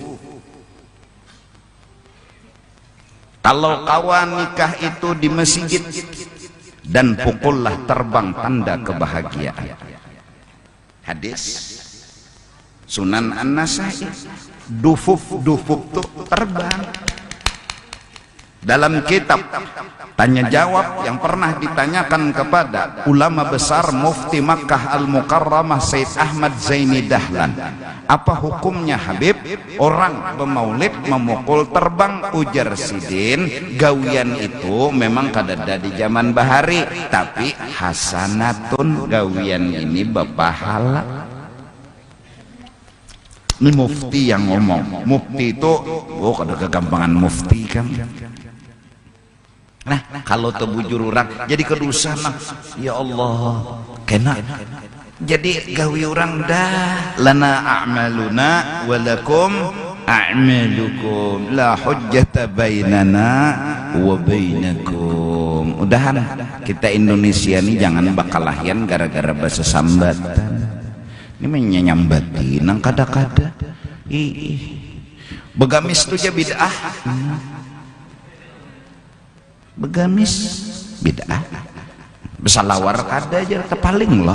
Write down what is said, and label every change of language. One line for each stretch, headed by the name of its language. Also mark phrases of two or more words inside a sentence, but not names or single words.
Banjar: kalau kawan nikah itu di masjid dan pukullah terbang tanda kebahagiaan hadis Sunan An-Nasai dufuf tuh terbang dalam kitab tanya jawab yang pernah ditanyakan kepada ulama besar Mufti Makkah Al-Mukarramah Said Ahmad Zaini Dahlan apa hukumnya Habib orang pemaulid memukul terbang ujar sidin gawian itu memang kadada di zaman bahari tapi hasanatun gawian ini berpahala ini mufti yang ngomong mufti itu kada kegampangan mufti kan Nah kalau tebujur orang jadi kedusan nah. Ya Allah kena jadi gawe orang dah
Arabic: لنا أعمالنا ولكم أعمالكم لا حجة بيننا وبينكم.
Banjar: Udahan kita Indonesia nih jangan bakalahian gara-gara bahasa sambatan. Ini menyambati nang kada-kada begamis tuh aja bid'ah. Begamis bid'ah, besalawar kada aja terpaling loh.